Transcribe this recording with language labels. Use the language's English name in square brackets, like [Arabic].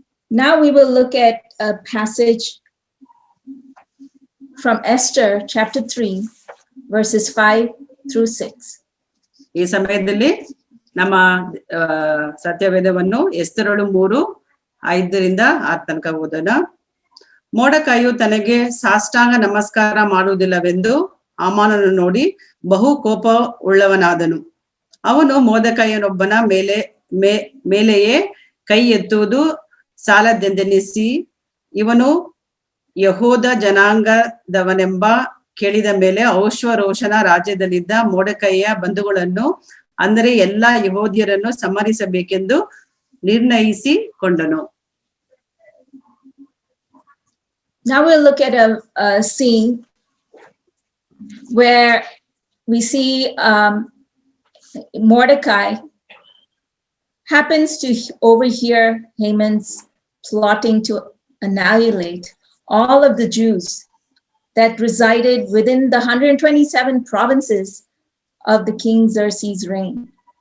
[English] Now we will look at a passage from Esther chapter 3 verses 5 through 6. [Kannada] ಈ ಸಮಯದಲ್ಲಿ ನಮ್ಮ ಸತ್ಯವೇದವನ್ನು ಎಸ್ತರಳು 3:5-6 ತನಕ ಓದೋಣ. ಮೋರ್ಡೆಕೈಯು ತನಗೆ ಸಾಷ್ಟಾಂಗ ನಮಸ್ಕಾರ ಮಾಡುವುದಿಲ್ಲವೆಂದು ಹಾಮಾನನು ನೋಡಿ ಬಹು ಕೋಪ ಉಳ್ಳವನಾದನು. ಅವನು ಮೊರ್ದೆಕೈಯನೊಬ್ಬನ ಮೇಲೆಯೇ ಕೈ ಎತ್ತುವುದು ಸಾಲದೆಂದೆನಿಸಿ, ಇವನು ಯಹೂದ ಜನಾಂಗದವನೆಂಬ ಕೇಳಿದ ಮೇಲೆ ಅಶ್ವೇರೋಷನ ರಾಜ್ಯದಲ್ಲಿದ್ದ ಮೊರ್ದೆಕೈಯ ಬಂಧುಗಳನ್ನು, ಅಂದರೆ ಎಲ್ಲಾ ಯಹೂದ್ಯರನ್ನು ಸಂಹರಿಸಬೇಕೆಂದು ನಿರ್ಣಯಿಸಿಕೊಂಡನು. [English] Now we'll look at a scene where we see Mordecai happens to overhear Haman's plotting to annihilate all of the Jews that resided within the 127 provinces of the King Xerxes' reign.